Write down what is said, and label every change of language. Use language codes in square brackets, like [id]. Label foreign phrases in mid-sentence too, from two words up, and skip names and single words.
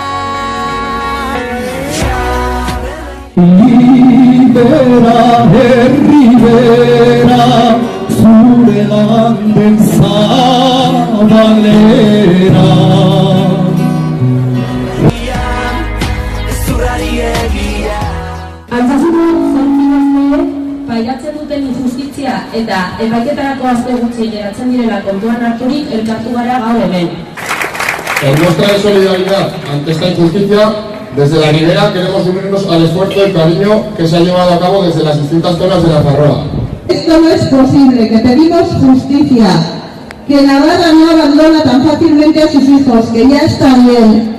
[eu] Ibera, herri bera, zure landen zabalera. Altsasuko zortzigazteek pairatzen duten injustizia eta epaiketarako aste gutxi geratzen direla kontuan harturik elkartu gara gaur hemen. [es] En muestra de solidaridad ante esta injusticia, desde la Ribera queremos unirnos al esfuerzo y cariño que se ha llevado a cabo desde las distintas zonas de Nafarroa. Esto no es posible, que pedimos justicia, que Navarra no abandona tan fácilmente a sus hijos, que ya está bien.